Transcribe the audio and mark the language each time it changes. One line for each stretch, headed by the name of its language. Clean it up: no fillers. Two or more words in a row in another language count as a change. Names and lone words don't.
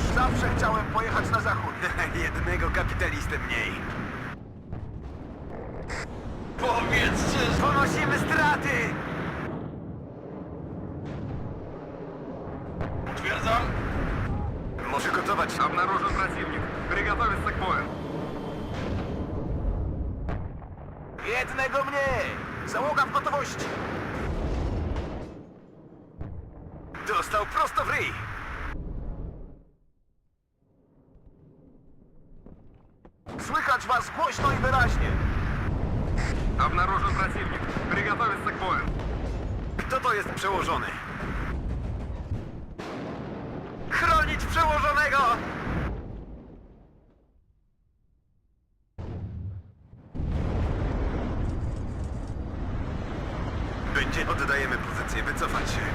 Polish: Zawsze chciałem pojechać na zachód. Jednego kapitalistę mniej. Powiedzcie, że... Ponosimy straty! Potwierdzam. Może gotować.
Russian: Обнаружен противник. Приготовиться к бою.
Polish: Jednego mniej! Załoga w gotowości! Dostał prosto w ryj. Słychać was głośno i wyraźnie.
Russian: Обнаружен противник. Приготовиться к бою.
Polish: Kto to jest przełożony? Chronić przełożonego! Oddajemy pozycję, wycofać się.